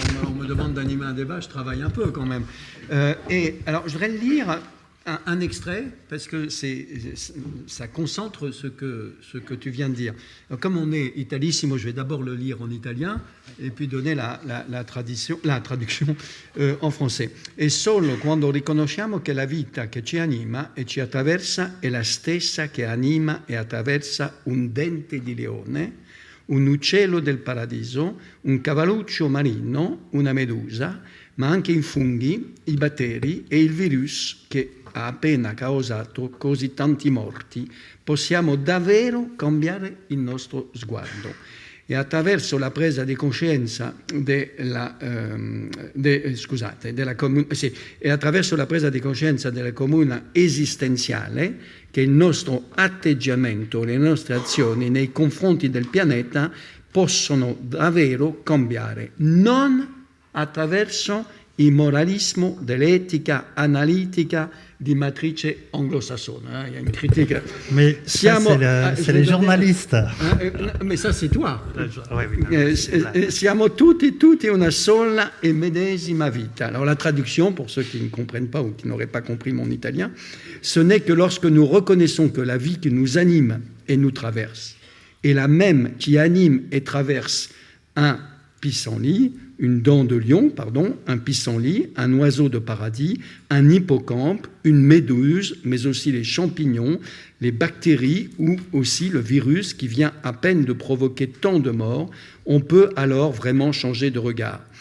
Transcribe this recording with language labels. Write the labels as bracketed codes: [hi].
[fr] On me demande d'animer un débat, je travaille un peu quand même. Et alors, je voudrais lire un extrait, parce que ça concentre ce que tu viens de dire. Alors, comme on est italissimo, je vais d'abord le lire en italien et puis donner la traduction en français. [it] E solo quando riconosciamo che la vita che ci anima e ci attraversa è la stessa che anima e attraversa un dente di leone, un uccello del paradiso, un cavalluccio marino, una medusa, ma anche i funghi, i batteri e il virus che ha appena causato così tanti morti, possiamo davvero cambiare il nostro sguardo. E attraverso la presa di coscienza della comune esistenziale, che il nostro atteggiamento, le nostre azioni nei confronti del pianeta possono davvero cambiare, non attraverso il moralismo dell'etica analitica di matrice anglo-sassone. [fr] Il y a une critique. Mais c'est les journalistes. Mais ça, c'est toi. Oui. [it] Siamo tutti una sola e medesima vita. [fr] Alors la traduction, pour ceux qui ne comprennent pas ou qui n'auraient pas compris mon italien, ce n'est que lorsque nous reconnaissons que la vie qui nous anime et nous traverse est la même qui anime et traverse un pissenlit, une dent de lion, un pissenlit, un oiseau de paradis, un hippocampe, une méduse, mais aussi les champignons, les bactéries ou aussi le virus qui vient à peine de provoquer tant de morts, on peut alors vraiment changer de regard.